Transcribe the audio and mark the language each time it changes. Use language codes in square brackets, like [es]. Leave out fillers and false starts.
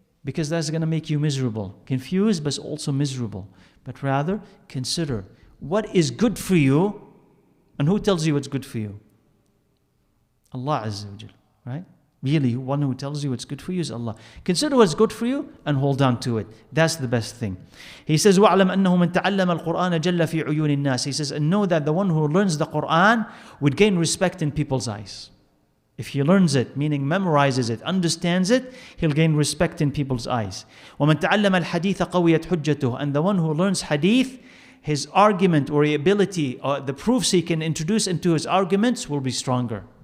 [en] Because that's going to make you miserable. Confused, but also miserable. But rather, consider what is good for you, and who tells you what's good for you? Allah Azza wa Jal, right? Really, one who tells you what's good for you is Allah. Consider what's good for you and hold on to it. That's the best thing. He says, [ar] وَعْلَمْ أَنَّهُ مَنْ تَعَلَّمَ الْقُرْآنَ جَلَّ فِي عُيُونِ النَّاسِ. [en] He says, and know that the one who learns the Qur'an would gain respect in people's eyes. If he learns it, meaning memorizes it, understands it, he'll gain respect in people's eyes. [ar] وَمَنْ تَعَلَّمَ الْحَدِيثَ قَوِيَتْ حُجَّتُهُ. [en] And the one who learns hadith, his argument or ability, or the proofs he can introduce into his arguments will be stronger.